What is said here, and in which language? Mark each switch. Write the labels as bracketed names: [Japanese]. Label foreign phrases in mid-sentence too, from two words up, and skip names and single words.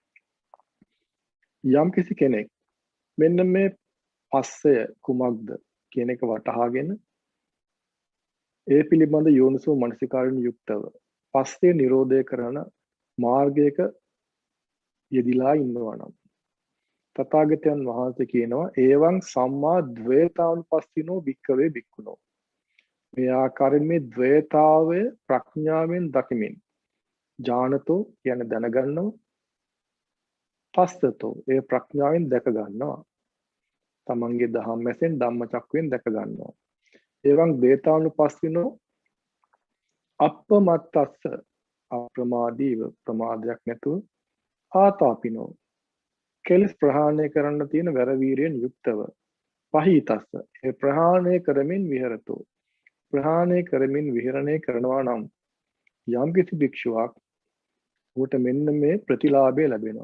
[Sinhala] යම් කිසි කෙනෙක් මෙන්න මේ පස්සය කුමක්ද කියන එක වටහාගෙන ඒ පිළිබඳ යෝනිසෝ මනසිකාරයෙන් යුක්තව පස්සේ නිරෝධය කරන මාර්ගයක යෙදිලා ඉන්නවා නම් තථාගතයන් වහන්සේ කියනවා [Pali] එවං සම්මා ද්වේතානුපස්සිනෝ භික්ඛවේ භික්ඛුනෝ. [Sinhala] මේ ආකාරයෙන් මේ ද්වේතාවය ප්‍රඥාවෙන් දකිමින් ඥානතෝ කියන දැනගන්නවා, පස්සතෝ ඒ ප්‍රඥාවෙන් දැක ගන්නවා, තමන්ගේ ධම්මයෙන් ධම්මචක්කයෙන් දැක ගන්නවා. [Pali] එවං ද්වේතානුපස්සිනෝ අප්පමත්තස්ස [Sinhala] අප්‍රමාදීව ප්‍රමාදයක් නැතුව ආතාපිනෝ කෙලස් ප්‍රහාණය කරන්න තියෙන වැරවීරයෙන් යුක්තව පහීතස්ස ඒ ප්‍රහාණය කරමින් විහෙරතෝ ප්‍රහාණය කරමින් විහරණය කරනවා නම් යම් කිසි භික්ෂුවක් ඌට මෙන්න මේ ප්‍රතිලාභය ලැබෙනවා.